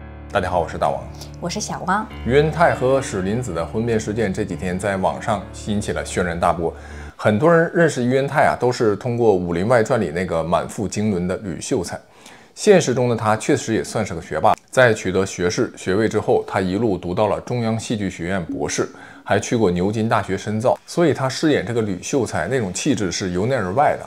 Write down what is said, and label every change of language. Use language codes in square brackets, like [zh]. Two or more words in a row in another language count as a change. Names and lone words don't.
[zh] 大家好，我是大王，我是小汪。于恩泰和史林子的婚变事件这几天在网上引起了轩然大波。很多人認識於恩泰都是通過《武林外傳》裡那個滿腹經綸的呂秀才。現實中的他確實也算是個學霸，在取得學士學位之後，他一路讀到了中央戲劇學院博士，還去過牛津大學深造，所以他飾演這個呂秀才那種氣質是由內而外的。